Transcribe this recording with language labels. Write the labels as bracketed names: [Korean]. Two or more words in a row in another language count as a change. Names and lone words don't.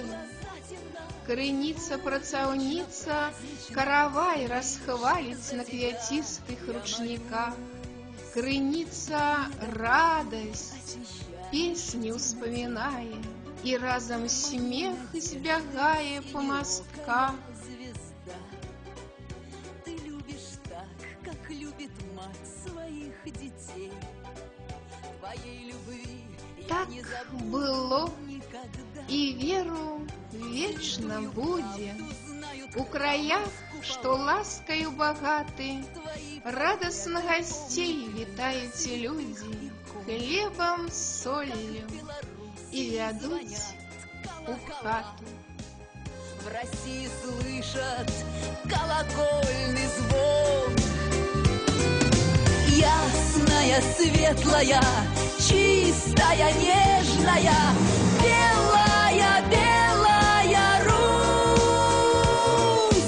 [Belarusian] Крыніца працаўніца каравай расхваліць на квяцістых ручніках. Крыніца радасць, песні ўспамінае і разам смех збягае па мастках. [Russian] Ты любишь так, как любит мать своих детей. Твоей любви Так я не забуду было никогда. [Belarusian] і веру вечна будзе. У краях, што ласкаю багаты, радасна гасцей вітаюць людзі хлебам, соллю і вядуць у хату. [Russian] В России слышат колокольный звон. Ясная, светлая, чистая, нежная, белая, белая Русь.